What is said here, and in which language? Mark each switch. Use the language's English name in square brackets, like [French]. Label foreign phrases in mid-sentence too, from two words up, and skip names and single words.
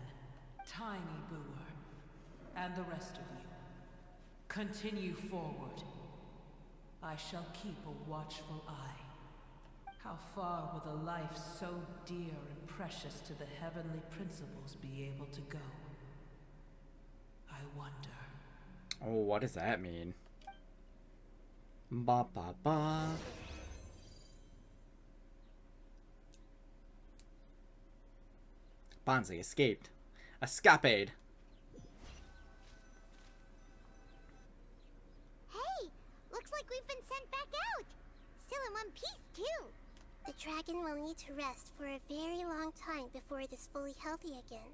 [English] Tiny Booer, and the rest of you, continue forward. I shall keep a watchful eye. How far will a life so dear and precious to the heavenly principles be able to go? I wonder. Oh, what does that mean? Ba ba ba. Bonzi escaped. Escapade. Hey! Looks like we've been sent back out! Still in one piece, too! The dragon will need to rest for a very long time before it is fully healthy again.